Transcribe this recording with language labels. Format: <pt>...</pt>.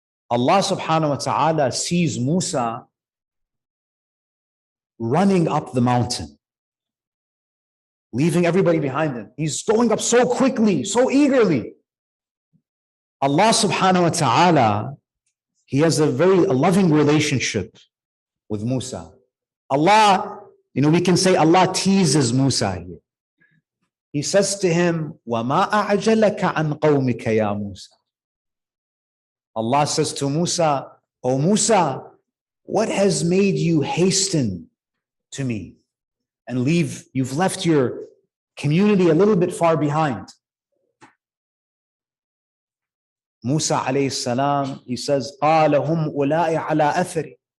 <en>Allah subhanahu wa ta'ala sees Musa running up the mountain, leaving everybody behind him. He's going up so quickly, so eagerly. Allah subhanahu wa ta'ala, he has a very loving relationship with Musa. Allah, we can say Allah teases Musa here. He says to him,</en> <ar>وَمَا أَعْجَلَكَ عَنْ قَوْمِكَ يَا مُوسَى.</ar> <en>Allah says to Musa, O Musa, what has made you hasten to me and you've left your community a little bit far behind?</en> <ar>Musa alayhi salam,</ar> <en>he says,</en> <ar>قَالَ هُمْ أُولَٰئِ عَلَىٰ أَثَرِ.</ar>